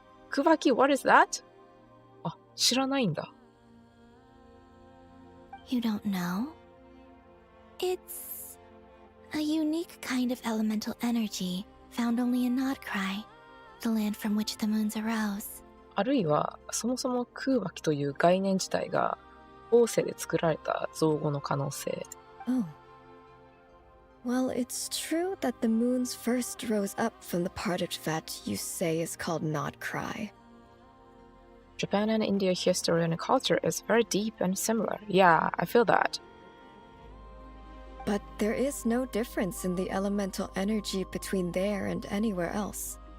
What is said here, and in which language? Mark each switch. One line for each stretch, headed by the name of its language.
English: Kubaki, what is that?
Japanese: あ、知らないんだ。
English: You don't know? It's a unique kind of elemental energy found only in Nodcry, the land from which the moons arose.
Japanese: あるいは、そもそも空爆という概念自体が後世で作られた造語の可能性。
English: Oh. Well, it's true that the moons first rose up from the part of that you say is called Nodcry. Japan and India history and culture is very deep and similar. Yeah, I feel that. But there is no difference in the elemental energy between there and anywhere else.